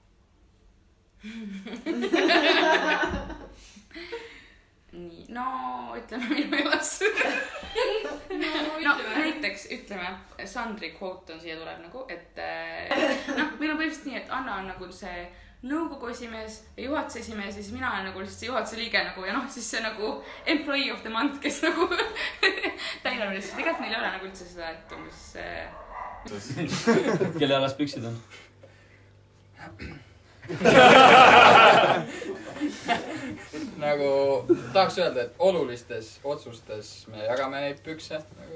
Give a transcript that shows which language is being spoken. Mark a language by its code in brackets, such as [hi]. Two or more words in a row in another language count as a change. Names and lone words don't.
[et] Nii, no ütleme minu jalas. No näiteks ütleme, Sandri quote on siia tuleb nagu, et noh, meil on põhimõtteliselt nii, et Anna on nagu see nõukogu esimees ja juhatuse esimees ja siis mina olen nagu lihtsalt see juhatuse liige nagu ja noh, siis see nagu [en] employee of the month, [et] kes nagu täidab lihtsalt. Tegelikult meil ei ole nagu üldse seda, et umbes Kelle alas püksid on? Nagu tahaks öelda, et olulistes otsustes me jagame neid pükse nagu.